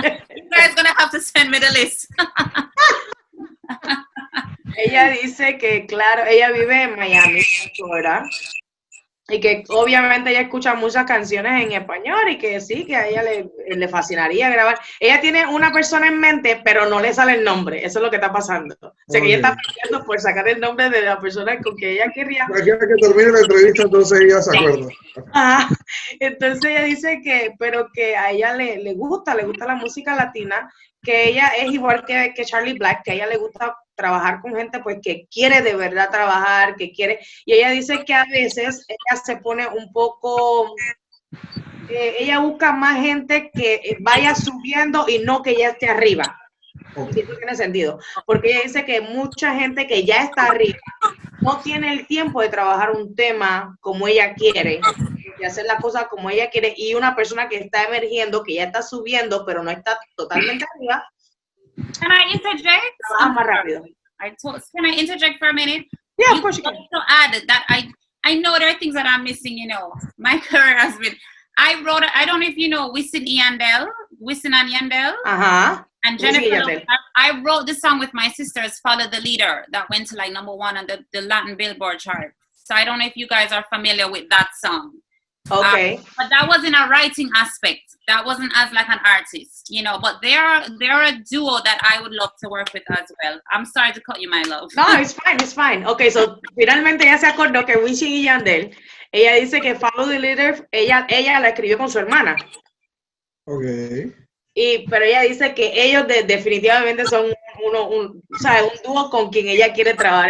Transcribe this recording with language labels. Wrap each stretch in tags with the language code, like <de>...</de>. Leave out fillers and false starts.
<en>You guys gonna have to send me the list.</en> <es>Ella dice que, claro, ella vive en Miami, Florida. y que obviamente ella escucha muchas canciones en español y que sí, que a ella le fascinaría grabar. Ella tiene una persona en mente, pero no le sale el nombre, eso es lo que está pasando. O sea, que ella está pidiendo por sacar el nombre de la persona con que ella querría. Aquí que termine la entrevista, entonces ella se acuerda. Ah, entonces ella dice que, pero que a ella le gusta la música latina, que ella es igual que Charly Black, que a ella le gusta trabajar con gente pues que quiere de verdad trabajar, que quiere, y ella dice que a veces ella se pone un poco, ella busca más gente que vaya subiendo y no que ya esté arriba. Si eso tiene sentido, porque ella dice que mucha gente que ya está arriba no tiene el tiempo de trabajar un tema como ella quiere, de hacer las cosas como ella quiere, y una persona que está emergiendo, que ya está subiendo, pero no está totalmente arriba.</es> <en>Can I interject?</en> <es>Más rápido.</es> <en>Can I interject for a minute? Yeah, of course you can. To add that I know there are things that I'm missing, you know. My career has been, I don't know if you know Wisin and Yandel. Uh-huh. And Jennifer, I wrote this song with my sisters, Follow the Leader, that went to like #1 on the Latin Billboard chart. So I don't know if you guys are familiar with that song. Okay. But that wasn't a writing aspect. That wasn't as like an artist, you know. But they're a duo that I would love to work with as well. I'm sorry to cut you, my love. No, it's fine. Okay, so</en> <es>finalmente ella se acordó que Wisin y Yandel, ella dice que Follow the Leader, ella la escribió con su hermana.</es> <en>Okay.</en> <es>Pero ella dice que ellos definitivamente son un dúo con quien ella quiere trabajar.</es>